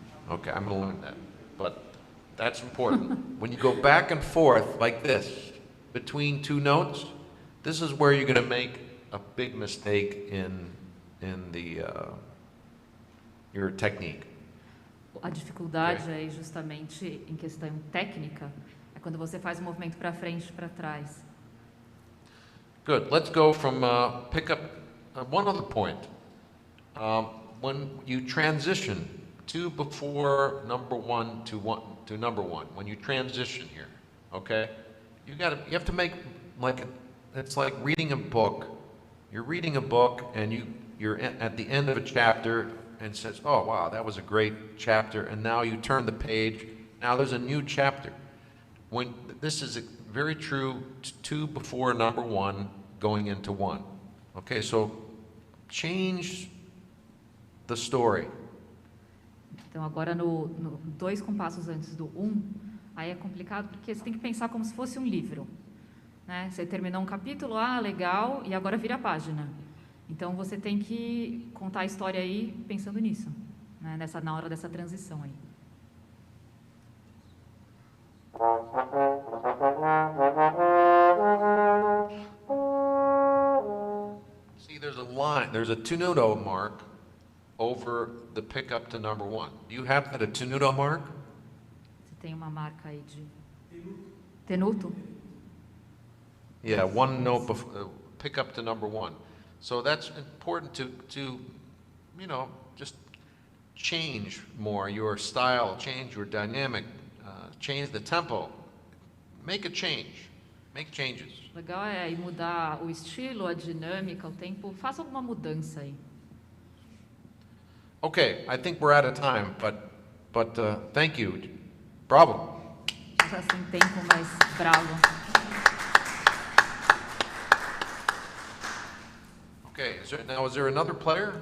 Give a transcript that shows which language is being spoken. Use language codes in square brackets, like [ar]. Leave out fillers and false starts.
[en] Okay, I'm going to learn that. But that's important. When you go back and forth like this, between two notes, this is where you're going to make a big mistake in the your technique. [pt] A dificuldade aí justamente em questão técnica é quando você faz um movimento para frente e para trás. [en] Good. Let's go from pick up one other point. When you transition to before number one to number one, when you transition here, okay, you have to make it's like reading a book. You're reading a book and you're at the end of a chapter and says, oh wow, that was a great chapter, and now you turn the page, now there's a new chapter. When this is very true to before number one going into one. Okay, so change the story. [pt] Então agora no 2 compassos antes do 1, aí é complicado porque você tem que pensar como se fosse um livro, né? Você terminou um capítulo, legal, e agora vira a página. Então você tem que contar a história aí pensando nisso, né? Na hora dessa transição aí. [en] See, there's a tenuto mark over the pickup to number one. Do you have a tenuto mark? [pt] Você tem uma marca aí de tenuto? [en] Yeah, one note pickup to number one. So that's important to just change more your style, change your dynamic, change the tempo. Make a change. Make changes. [pt] Legal é aí mudar o estilo, a dinâmica, o tempo. Faça alguma mudança aí. [en] Okay, I think we're out of time, but thank you. Bravo. [pt] Já sem tempo, mas bravo. [en] Okay, is there another player?